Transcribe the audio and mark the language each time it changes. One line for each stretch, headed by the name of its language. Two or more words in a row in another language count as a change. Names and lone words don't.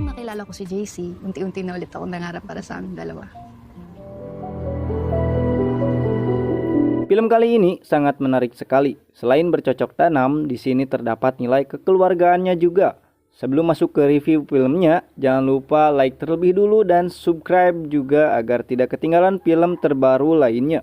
Filipino: nakilala ko si JC, unti-unti na ulit ako nangarap para sa aming dalawa.
Indonesian: Film kali ini sangat menarik sekali. Selain bercocok tanam, di sini terdapat nilai kekeluargaannya juga. Sebelum masuk ke review filmnya, jangan lupa like terlebih dulu dan subscribe juga agar tidak ketinggalan film terbaru lainnya.